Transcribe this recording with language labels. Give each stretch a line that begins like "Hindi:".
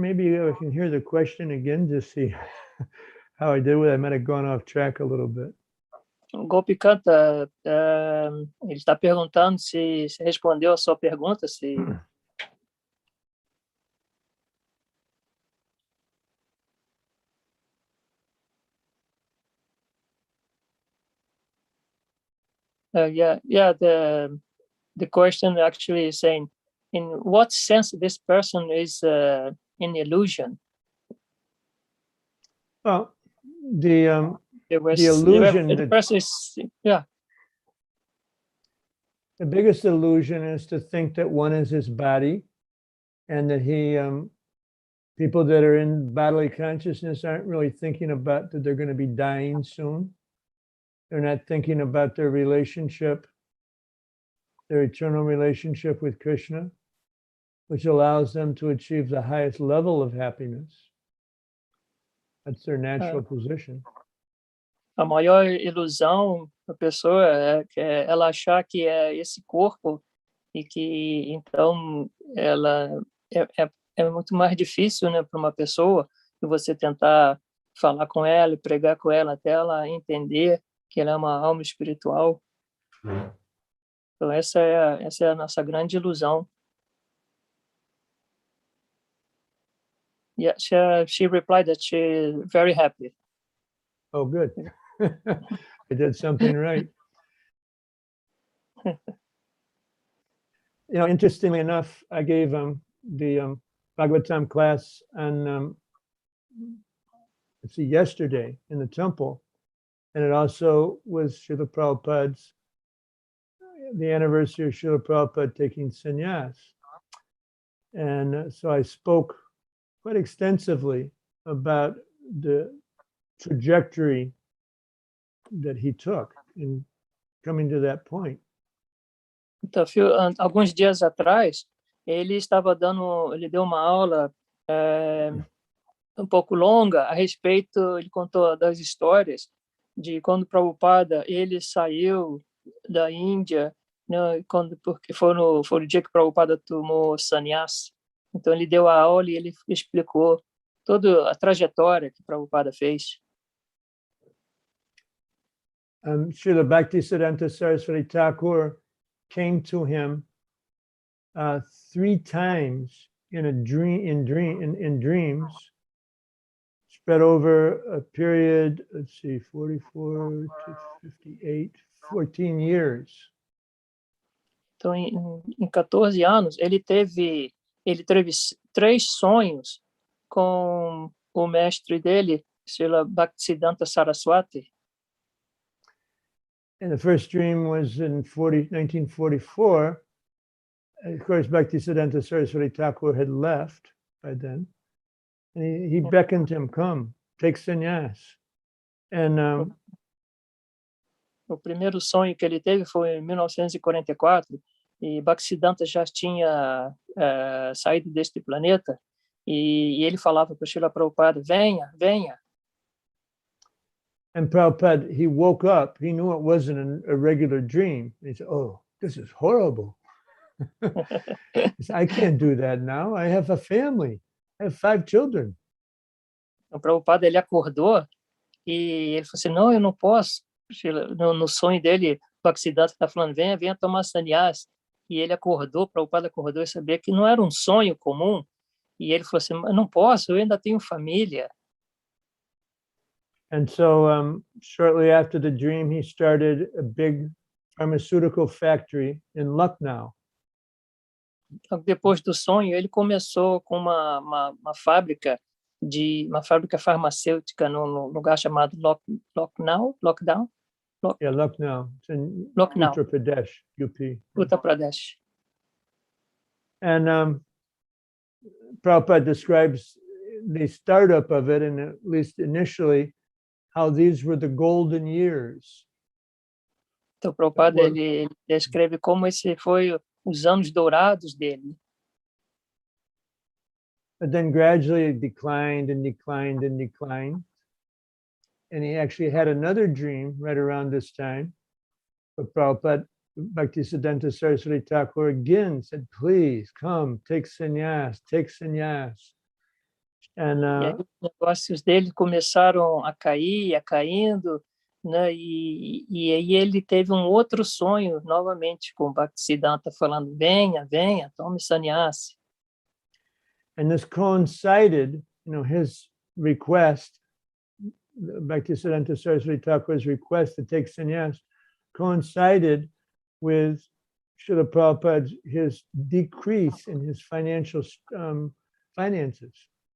English: Maybe I can hear the question again to see how I did with it. I might have gone off track a little bit.
Portuguese: O Gopikanta, ele está perguntando se respondeu a sua pergunta, se...
English: The question actually is saying, in what sense this person is an illusion? Well, the illusion the person is, yeah. The biggest illusion is to think that one is his body, and that people that are in bodily consciousness aren't really thinking about that they're going to be dying soon. They're not thinking about their relationship, their eternal relationship with Krishna, which allows them to achieve the highest level of happiness. That's their natural position.
Portuguese: A maior ilusão da pessoa é ela achar que é esse corpo e que, então, ela é muito mais difícil, né, para uma pessoa que você tentar falar com ela e pregar com ela até ela entender que ela é uma alma espiritual. Então, essa é a nossa grande ilusão.
English: Yeah, she replied that she's very happy. Oh, good. I did something right. You know, interestingly enough, I gave the Bhagavatam class on, yesterday in the temple. And it also was Srila Prabhupada's, the anniversary of Srila Prabhupada taking sannyas. And so I spoke quite extensively about the trajectory that he took in coming to that point.
Portuguese: Então, alguns dias atrás, ele deu uma aula um pouco longa a respeito, ele contou das histórias de quando Prabhupada, ele saiu da Índia, né, porque foi o dia que Prabhupada tomou sannyas. Então, ele deu a aula e ele explicou toda a trajetória que Prabhupada fez.
English: Srila Bhaktisiddhanta Saraswati Thakur came to him 3 times in dreams, spread over a period, 44 to 58, 14 years.
Portuguese: Então, em 14 anos, ele teve 3 sonhos com o mestre dele, Srila Bhaktisiddhanta Saraswati.
English: And the first dream was in 1944. Of course, Bhaktisiddhanta Saraswati Thakur had left by then. And he beckoned him, come, take sannyas. And
Portuguese: o primeiro sonho que ele teve foi em 1944, e Bhaktisiddhanta já tinha saído deste planeta, E ele falava para o Srila Prabhupada, venha, venha.
English: And Prabhupada, he woke up, he knew it wasn't a regular dream. He said, oh, this is horrible. He said, I can't do that now. I have a family. I have 5 children.
Portuguese: O Prabhupada, ele acordou e ele falou assim, não, eu não posso. No sonho dele, o Bhaktisiddhanta está falando, venha, venha tomar sannyas. E ele acordou, o Prabhupada acordou e sabia que não era um sonho comum. E ele falou assim, eu não posso, eu ainda tenho família.
English: And so shortly after the dream, he started a big pharmaceutical factory in Lucknow.
Portuguese: Depois do sonho, ele começou com uma fábrica farmacêutica no lugar chamado Lucknow.
English: Yeah, Lucknow. It's in Lucknow. Uttar Pradesh, UP. Uttar Pradesh. And Prabhupada describes the startup of it, and at least initially, how these were the golden years.
Portuguese: Então, o Prabhupada, ele descreve como esse foi os anos dourados dele.
English: But then gradually it declined and declined and declined. And he actually had another dream right around this time. But Prabhupada, Bhaktisiddhanta Saraswati Thakur again said, please come, take sannyas, take sannyas. And
Portuguese: os negócios dele começaram a cair, caindo, né? E aí ele teve um outro sonho novamente com o Bhaktisiddhanta falando, venha, venha, tome sannyas.
English: And this coincided, his request, Bhaktisiddhanta Saraswati Thakur's request to take sannyas coincided with Srila Prabhupada's his decrease in his financial finances.